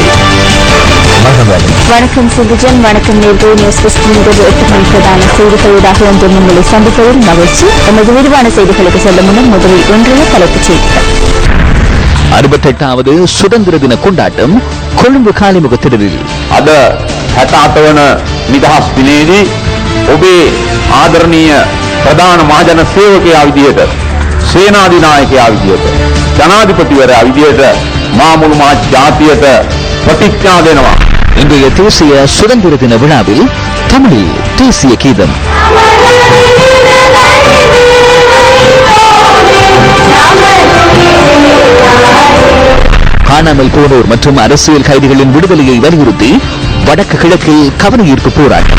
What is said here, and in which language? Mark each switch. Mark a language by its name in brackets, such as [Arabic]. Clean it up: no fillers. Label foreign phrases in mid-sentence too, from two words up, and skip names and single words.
[Tamil] வணக்கம் சிந்துஜன். வணக்கம் நேற்று நியூஸ் ஃபர்ஸ்டின் 8 மணி பிரதான செய்திகளோடாக ஒன்று உங்களை சந்திப்பதில் மகிழ்ச்சி. நமது விரிவான செய்திகளுக்கு செல்லும் முன்னர் முதலில் ஒன்றிய தலைப்புச் செய்திகள். 68வது சுதந்திர தின கொண்டாட்டம் கொழும்பு காலிமுகத்திடலில். [Sinhala] අද 68 වන නිදහස් දිනේදී ඔබේ ආදරණීය ප්‍රධාන මහජන සේවකයා විදියට, සේනාධිනායකයා විදියට, ජනාධිපතිවරයා විදියට මා මුළු මහ ජාතියට ප්‍රතිඥා දෙනවා. [Tamil] இன்றைய தேசிய சுதந்திர தின விழாவில் தமிழில் தேசிய கீதம். காணாமல் போனோர் மற்றும் அரசியல் கைதிகளின் விடுதலையை வலியுறுத்தி வடக்கு கிழக்கில் கவன ஈர்ப்பு போராட்டம்.